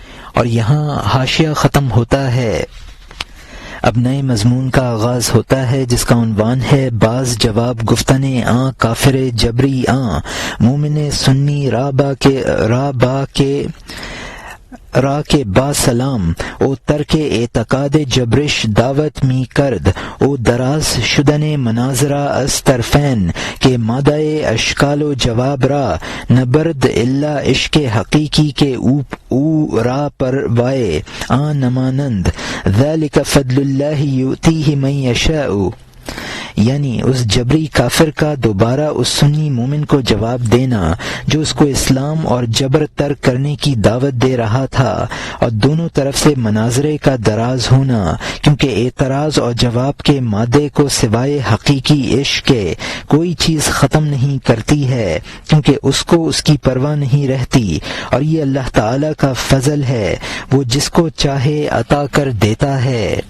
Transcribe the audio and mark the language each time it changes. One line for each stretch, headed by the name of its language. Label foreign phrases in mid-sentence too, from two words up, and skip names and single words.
Urdu: اور یہاں حاشیہ ختم ہوتا ہے۔ اب نئے مضمون کا آغاز ہوتا ہے جس کا عنوان ہے
Persian: بعض جواب گفتن آں کافر جبری آں مومن سنی را کے با سلام او ترک اعتقاد جبرش دعوت می کرد او دراز شدن مناظرہ از طرفین کے مادہ اشکال و جواب را نبرد الا عشق حقیقی کے او را پر وائے آن نمانند
Arabic: ذالک فضل اللہ یؤتیہ من یشاء،
Urdu: یعنی اس جبری کافر کا دوبارہ اس سنی مومن کو جواب دینا جو اس کو اسلام اور جبر ترک کرنے کی دعوت دے رہا تھا، اور دونوں طرف سے مناظرے کا دراز ہونا، کیونکہ اعتراض اور جواب کے مادے کو سوائے حقیقی عشق کے کوئی چیز ختم نہیں کرتی ہے، کیونکہ اس کو اس کی پرواہ نہیں رہتی، اور یہ اللہ تعالی کا فضل ہے، وہ جس کو چاہے عطا کر دیتا ہے۔